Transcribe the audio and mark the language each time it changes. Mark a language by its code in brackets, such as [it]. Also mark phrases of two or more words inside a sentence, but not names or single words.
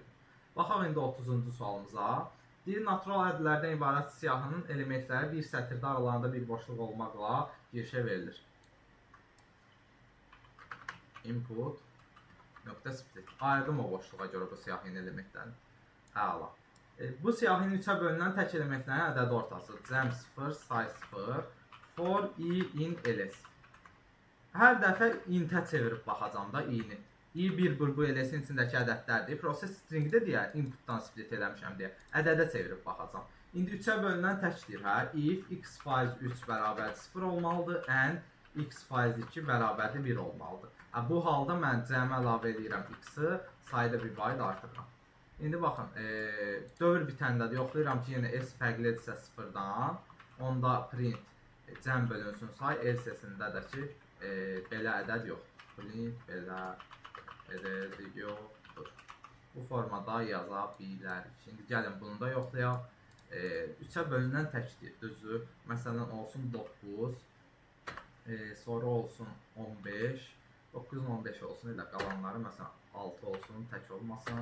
[az] Baxaq indi 30-cu sualımıza. Deyir, natural ədədlərdən ibarət siyahının elementləri bir sətirdə aralarında bir boşluq olmaqla girişə verilir. Input nöqtə split. Ayırdım o boşluğa görə bu siyahinin elementlərini. Əla. Bu siyahinin 3-ə bölünən tək elementlərin ədədi ortası. Cəm 0, say 0, [en] for i in ls. [az] Hər dəfə intə çevirib baxacam da i-ni. i1 bu ls-in içindəki ədədlərdir. Proses stringdə deyər, inputdan split eləmişəm deyə. Ədədə çevirib baxacam. İndi 3-ə bölünən təkdir. If x faiz 3 bərabər 0 olmalıdır, and x faiz 2 bərabərdir 1 olmalıdır. Bu halda mən cəmi əlavə edirəm x-i, sayda bir vahid artırıram. İndi baxın, dövr bitəndə yoxlayıram ki, yenə s fərqlidirsə 0-dan, onda print cəm bölünsün say, else-sində də ki, belə ədəd yoxdur. Print belə ədəd yoxdur. bu formada yaza bilərik. Şimdi gəlin bunu da yoxlayaq. 3-ə bölünən təkdir, düzdür. Məsələn olsun 9, sonra olsun 15, 9-un 15 olsun, elə qalanları məsələn 6 olsun, tək olmasın.